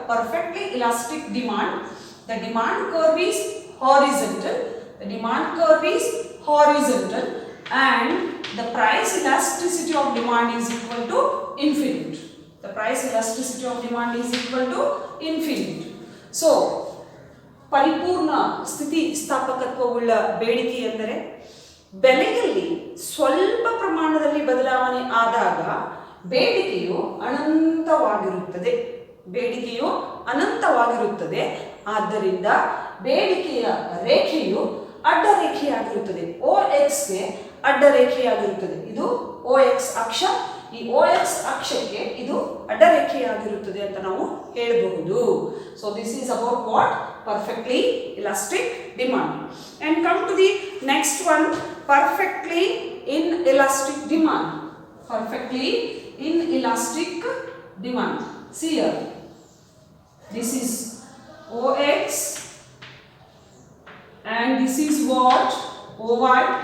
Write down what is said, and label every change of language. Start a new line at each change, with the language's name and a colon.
English: Perfectly elastic demand. The demand curve is horizontal. The demand curve is horizontal, and the price elasticity of demand is equal to infinite. The price elasticity of demand is equal to infinite.
Kannada: So, ಪರಿಪೂರ್ಣ ಸ್ಥಿತಿ ಸ್ಥಾಪಕತ್ವವುಳ್ಳ ಬೇಡಿಕೆ ಎಂದರೆ ಬೆಲೆಯಲ್ಲಿ ಸ್ವಲ್ಪ ಪ್ರಮಾಣದಲ್ಲಿ ಬದಲಾವಣೆ ಆದಾಗ ಬೇಡಿಕೆಯು ಅನಂತವಾಗಿರುತ್ತದೆ. ಬೇಡಿಕೆಯು ಅನಂತವಾಗಿರುತ್ತದೆ. ಆದ್ದರಿಂದ ಬೇಡಿಕೆಯ ರೇಖೆಯು ಅಡ್ಡ ರೇಖೆಯಾಗಿರುತ್ತದೆ. OX ಗೆ ಅಡ್ಡ ರೇಖೆಯಾಗಿರುತ್ತದೆ. ಇದು OX ಅಕ್ಷ. ಈ OX ಅಕ್ಷಕ್ಕೆ ಇದು ಅಡ್ಡ ರೇಖೆಯಾಗಿರುತ್ತದೆ ಅಂತ ನಾವು ಹೇಳಬಹುದು.
English: So this is about what? Perfectly elastic demand. And come to the next one, perfectly inelastic demand. Perfectly inelastic demand. See here. This is OX and this is what? OY.